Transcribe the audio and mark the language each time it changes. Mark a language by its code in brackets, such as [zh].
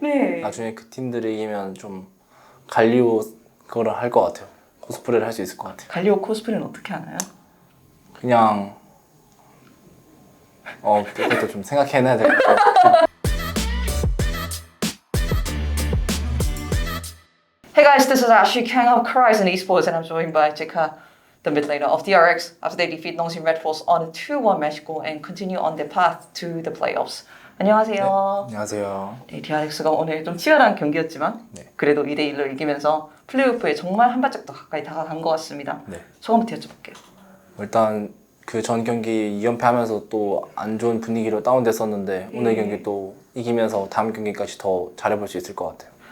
[ko] 네. 나중에 그 팀들이 이기면 좀 갈리오 그거를 할 것 같아요. 코스프레를 할 수 있을 것 같아요. 갈리오 코스프레는 어떻게 하나요? 그냥 그것도 좀 생각해내야 될 것 같아요. [en] Hey guys, this is Ashley Kang of Horizon Esports and I'm joined by Jeka, the mid laner of DRX, after they defeat Nongsin Red Force on a 2-1 match goal and continue on their path to the playoffs. [ko] 안녕하세요. 안녕하세요. 네, DRX가 오늘 좀 치열한 경기였지만 네. 그래도 2대1로 이기면서 플레이오프에 정말 한 발짝 더 가까이 다가간 것 같습니다. 네. 소감부터 여쭤볼게요. 일단 그 전 경기 2연패 하면서 또 안 좋은 분위기로 다운됐었는데 오늘 경기 또 이기면서 다음 경기까지 더 잘해볼 수 있을 것 같아요.